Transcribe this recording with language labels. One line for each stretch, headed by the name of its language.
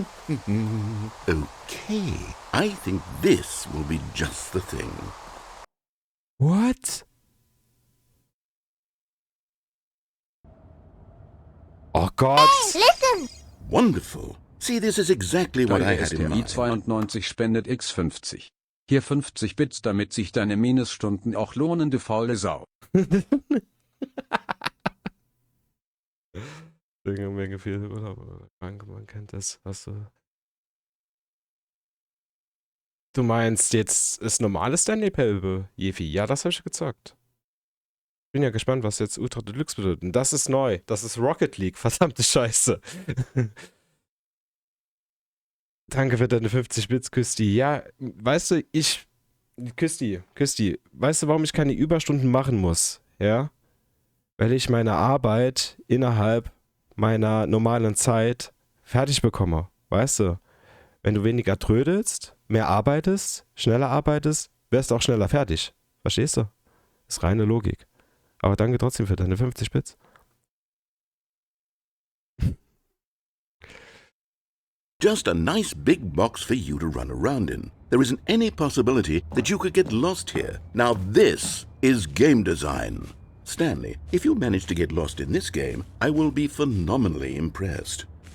English: Okay, I think this will be just the thing. What?
German: Gott.
English: Wonderful. See, this is exactly what I
German: Deine
English: had in mind.
German: STI 92 spendet x50. Hier 50 Bits, damit sich deine Minusstunden auch lohnen, du faule Sau. Menge viel Urlaub. Danke, man kennt das. Hast du. Du meinst jetzt ist normales Stanley Pelbe, Jefi? Ja, das habe ich gezockt. Bin ja gespannt, was jetzt Ultra Deluxe bedeutet. Und das ist neu. Das ist Rocket League. Verdammte Scheiße. Danke für deine 50 Bits, Küsti. Ja, weißt du, Küsti, weißt du, warum ich keine Überstunden machen muss? Ja? Weil ich meine Arbeit innerhalb meiner normalen Zeit fertig bekomme. Weißt du? Wenn du weniger trödelst, mehr arbeitest, schneller arbeitest, wirst du auch schneller fertig. Verstehst du? Das ist reine Logik. Aber danke trotzdem für deine 50 Bits.
English: Just a nice big box for you to run around in. There isn't any possibility that you could get lost here. Now this is game design. Stanley, if you manage to get lost in this game, I will be phenomenally impressed.